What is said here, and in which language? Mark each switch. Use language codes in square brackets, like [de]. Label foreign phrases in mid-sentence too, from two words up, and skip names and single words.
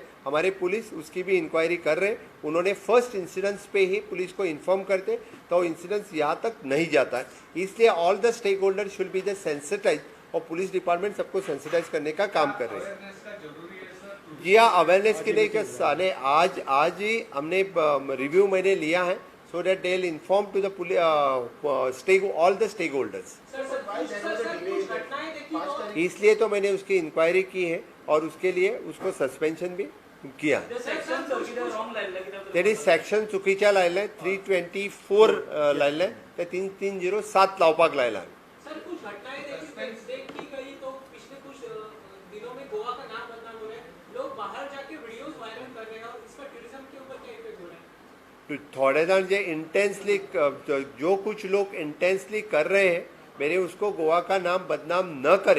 [hi] हमारे पुलिस उसकी भी इंक्वायरी कर रहे हैं. उन्होंने [en] first incidents [hi] पे ही पुलिस को इन्फॉर्म करते तो इंसिडेंट्स यहाँ तक नहीं जाता है. इसलिए [en] all the stakeholder should be the sensitize, [hi] और [en] police department [hi] सबको सेंसिटाइज करने का काम कर रहे हैं. जी हाँ, अवेयरनेस के लिए साले आज ही हमने रिव्यू मैंने लिया है, [en] so that they'll inform to the all the stakeholders. [hi] इसलिए तो मैंने उसकी इंक्वायरी की है और उसके लिए उसको सस्पेंशन भी किया. [kok] तेरी सेक्शन चुकीच्या लायले 324 लायले ते 307 लावपाक लायला. [hi] सर कुछ घटनाएं देखी गई तो पिछले कुछ दिनों में गोवा का नाम बदनाम हो रहा है, लोग बाहर जाके [en] videos viral [hi] कर रहे हैं और इसका टूरिज्म के ऊपर क्या इफेक्ट हो रहा है? थोड़े जन जो इंटेंसली जो कुछ लोग इंटेंसली कर रहे हैं, मेरे उसको गोवा का नाम बदनाम न करे.